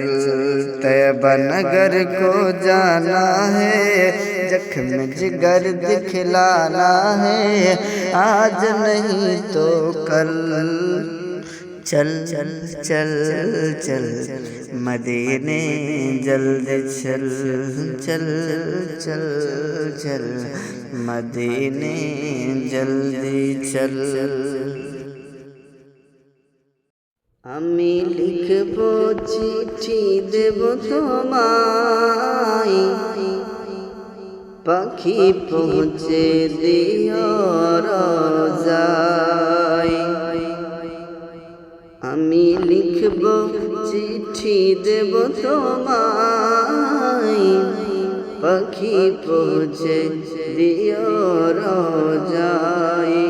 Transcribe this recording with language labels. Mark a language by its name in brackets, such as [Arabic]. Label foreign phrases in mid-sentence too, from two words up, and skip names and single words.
[Urdu] طیبہ نگر کو جانا ہے، زخم جگر دکھلانا ہے، آج نہیں تو کل چل چل چل مدینے جلد چل چل چل چل مدینے جلدی چل۔ [Bangla] আমি লিখব চিঠি দেব তোমায়, পাখি পৌঁছে দিও রোজায়। আমি লিখব চিঠি দেব তোমায়, পাখি পৌঁছে দিও রোজায়।